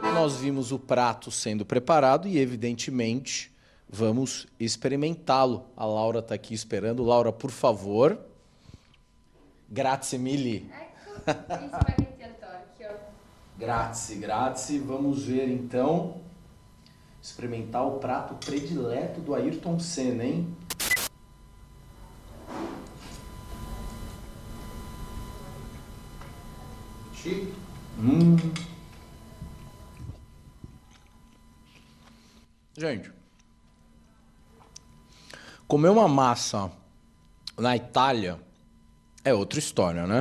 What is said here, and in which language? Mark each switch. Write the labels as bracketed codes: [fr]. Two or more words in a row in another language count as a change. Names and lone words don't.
[pt] nós vimos o prato sendo preparado e, evidentemente, vamos experimentá-lo. A Laura está aqui esperando. Laura, por favor. [it] Grazie mille. Grazie, grazie. [pt] Vamos ver, então, experimentar o prato predileto do Ayrton Senna, hein? Gente, comer uma massa na Itália é outra história, né?